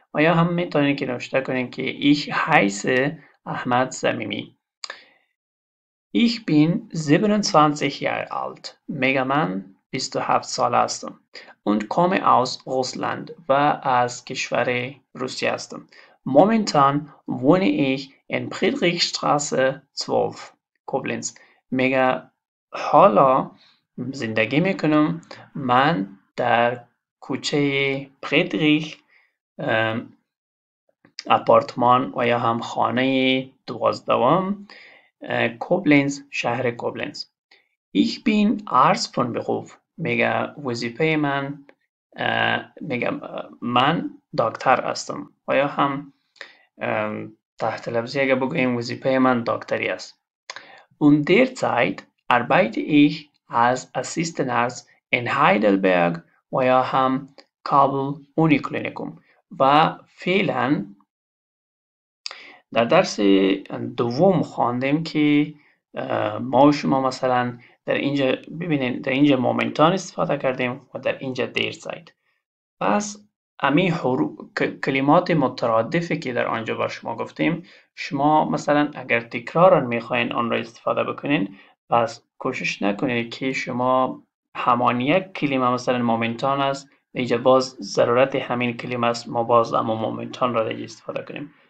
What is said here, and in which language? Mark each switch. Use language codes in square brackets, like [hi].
[fa] و یا هم میتونید که نوشته کنین که [de] ich heiße [fa] احمد صمیمی. [de] Ich bin 27 Jahre alt. [fa] میگه من 27 ساله هستم. [de] und komme aus Russland [fa] و از کشور روسیه هستم. [de] Momentan wohne ich in Friedrichstraße 12 Koblenz. [fa] میگه حالا زندگی میکنم من در کوچه پریدریخ آپارتمان و یا هم خانه 12 کوبلنز، شهر کوبلنز. [de] Ich bin Arzt von Beruf. [fa] میگه وظیفه من میگه من دکتر هستم. و یا هم تحت لفظی اگه بگوییم وظیفه من دکتری است. [de] Und derzeit arbeite ich als Assistenarzt in Heidelberg [fa] و یا هم کابل اونیکلینیکوم. و فعلا در درس دوم خواندیم که ما و شما مثلا در اینجا ببینید، در اینجا مومنتان استفاده کردیم و در اینجا دیرزاید. پس امی کلمات مترادفی که در آنجا بر شما گفتیم، شما مثلا اگر تکرارا میخواین آن را استفاده بکنین، پس کوشش نکنید که شما همان یک کلمه مثلا مومنتان است، اینجا باز ضرورت همین کلمه است، ما باز اما مومنتان را دیگه استفاده کنیم.